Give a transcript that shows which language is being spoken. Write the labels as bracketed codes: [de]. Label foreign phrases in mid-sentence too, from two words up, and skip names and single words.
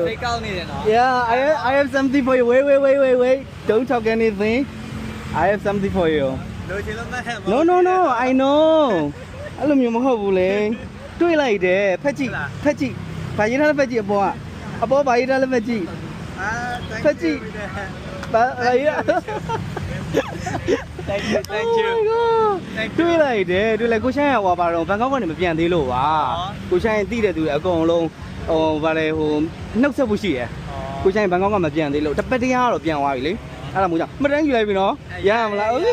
[en] Yeah, I have something for you. Wait. Don't talk anything. I have something for you. No. I know. [my] အဲ့လိုမျိုးမဟုတ်ဘူးလေတွေးလိုက်တယ်ဖက်ကြည့်ဘာရေးထားလဲဖက်ကြည့်အပေါ်ဘာရေးထားလဲဖက်ကြည့်ဖက်ကြည့်ဘာရေး [en] Thank you [my] တွေးလိုက်တယ်ကိုရှိုင်းရဟောပါတော့ဘန်ကောက်ကနေမပြန်သေးလို့ပါကိုရှိုင်းသိတဲ့သူတွေအကုန်လုံးဟိုဗါလေဟိုနှုတ်ဆက်ဖို့ရှိတယ်ကိုရှိုင်းဘန်ကောက်ကမပြန်သေးလို့တပတ်တရားတော့ပြန်သွားပြီလေအဲ့ဒါမို့ကြောင့်မတန်းယူလိုက်ပြီနော်ရမလား